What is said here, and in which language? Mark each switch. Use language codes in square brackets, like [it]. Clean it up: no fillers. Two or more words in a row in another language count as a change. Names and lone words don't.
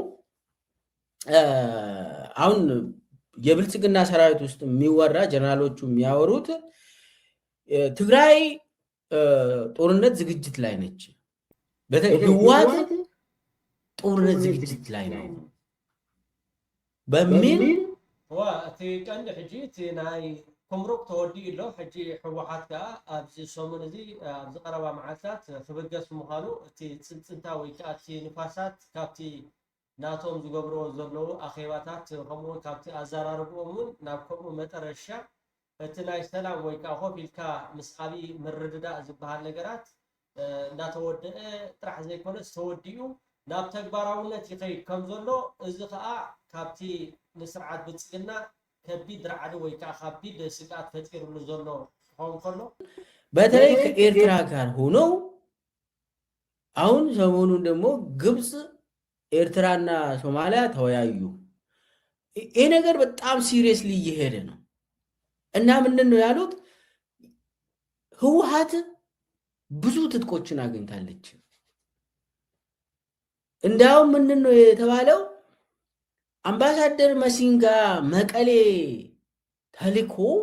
[am] አሁን የብልጽግና ሰራዊት ውስጥ የሚወራ ጀነራሎቹ የሚያወሩት ትግራይ ጦርነት ዝግጅት ላይ ነች ህወሓት ጦርነት ዝግጅት ላይ ነው በሚል [ti] እቲ ቀንዲ ሕጂ እቲ ናይ ኩምሩቅ ተወዲኡ ኣሎ ሕጂ ሕወሓት ከዓ ኣብዚ ሰሙን እዚ ኣብዚ ቀረባ መዓልታት ክብገስ ምዃኑ እቲ ፅንፅንታ ወይ ከዓ እቲ ንፋሳት ካብቲ ናቶም ዝገብርዎ ዘለዉ ኣኼባታት ከምኡውን ካብቲ ኣዘራርብኦም እውን ናብ ከምኡ መጠረሻ እቲ ናይ ሰላም ወይ ከዓ ኮፍ ኢልካ ምስ ዓብዪ ምርድዳእ ዝበሃል ነገራት እንዳተወድአ ጥራሕ ዘይኮነስ ተወዲኡ ናብ ተግባራውነት ይኸይድ ከም ዘሎ እዚ ከዓ ካብቲ ንስርዓት ብልፅግና ከቢድ ረዓዲ ወይ ከዓ ከቢድ ስጋት ፈጢሩሉ ዘሎ ክኸውን ከሎ [am] በተለይ ከኤርትራ ጋር ሆነው አሁን ሰሞኑን ደግሞ ግብፅ ኤርትራና ሶማሊያ ተወያዩ። ይሄ ነገር በጣም ሲሪየስሊ እየሄደ ነው እና ምንድን ነው ያሉት ህወሓት ብዙ ትጥቆችን አግኝታለች። እንዳውም ምንድን ነው የተባለው አምባሳደር መሲንጋ መቀሌ ተልኮ